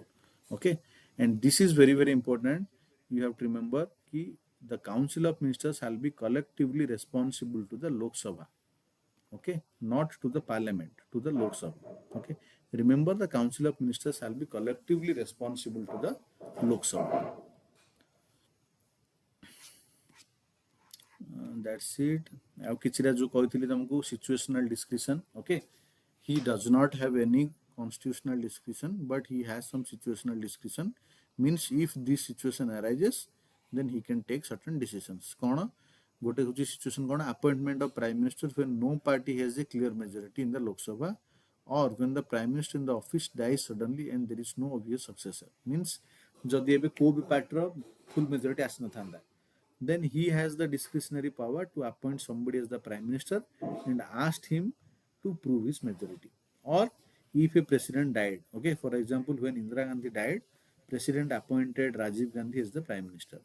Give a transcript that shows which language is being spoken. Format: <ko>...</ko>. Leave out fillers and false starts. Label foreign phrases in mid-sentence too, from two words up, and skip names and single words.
<en>Okay, and this is very very important. You have to remember ki the council of ministers shall be collectively responsible to the Lok Sabha. Okay, not to the parliament, to the Lok Sabha. Okay, remember the council of ministers shall be collectively responsible to the Lok Sabha. That's it.</en> <or>ଆଉ କିଛିଟା ଯୋଉ କହିଥିଲି ତମକୁ</or> <en>situational discretion. Okay, he does not have any constitutional discretion, but he has some situational discretion. Means if this situation arises, then he can take certain decisions.</en> <or>କ'ଣ ଗୋଟେ ହେଉଛି situation କ'ଣ,</or> <en>appointment of prime minister when no party has a clear majority in the Lok Sabha, or when the prime minister in the office dies suddenly and there is no obvious successor. Means</en> <or>ଯଦି ଏବେ କୋଉ ବି ପାର୍ଟିର</or> <en>full majority ଆସିନଥାନ୍ତା, then he has the discretionary power to appoint somebody as the prime minister and ask him to prove his majority. Or if a president died, okay, for example, when Indira Gandhi died, president appointed Rajiv Gandhi as the prime minister.</en>